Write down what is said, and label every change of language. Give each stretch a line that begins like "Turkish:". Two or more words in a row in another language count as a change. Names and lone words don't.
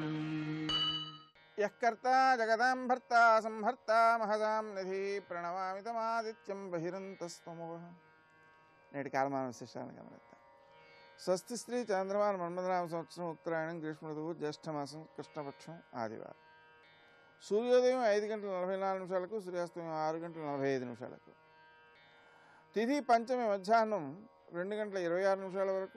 Sanskrit: यः कर्ता जगदां भर्ता संहर्ता महदां निधि प्रणमामि तमादित्यं बहिरन्तस्तमोः।
Telugu: నేటి కాలమాన విశేషాలను గమనిద్దాం. స్వస్తి శ్రీ చంద్రమాన మన్మథనామ సంవత్సరం ఉత్తరాయణం గ్రీష్మ ఋతువు జ్యేష్ఠమాసం కృష్ణపక్షం ఆదివారం. సూర్యోదయం 5:44 సూర్యాస్తమయం 6:45 తిథి పంచమి మధ్యాహ్నం 2:26 వరకు.